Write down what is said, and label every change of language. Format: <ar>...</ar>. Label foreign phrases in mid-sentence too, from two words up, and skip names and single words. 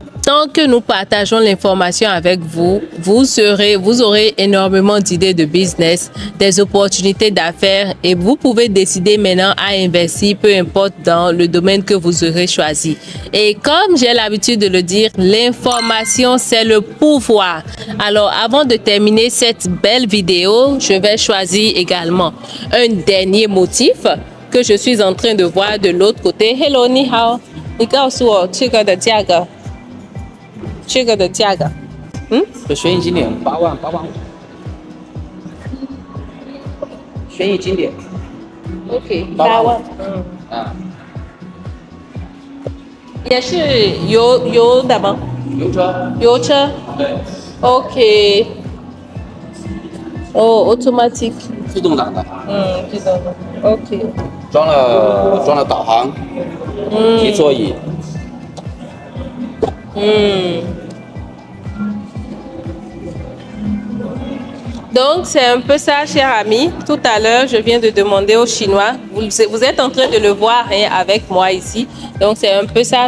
<fr>tant que nous partageons l'information avec vous, vous aurez énormément d'idées de business, des opportunités d'affaires et vous pouvez décider maintenant à investir, peu importe dans le domaine que vous aurez choisi. Et comme j'ai l'habitude de le dire, l'information, c'est le pouvoir. Alors, avant de terminer cette belle vidéo, je vais choisir également un dernier motif que je suis en train de voir de l'autre côté.</fr> <zh>Hello, 你好. 你告诉我这个的价格。这个的价格，这轩逸经典8万5。轩逸经典，OK， 8万，也是油的吗？油车。油车。对。 OK。哦 ，automatic。自动挡的。自动的。OK。装了导航。提座椅。</zh> <fr>Donc, c'est un peu ça, chers amis. Tout à l'heure, je viens de demander aux Chinois. Vous êtes en train de le voir avec moi ici. Donc, c'est un peu ça.</fr>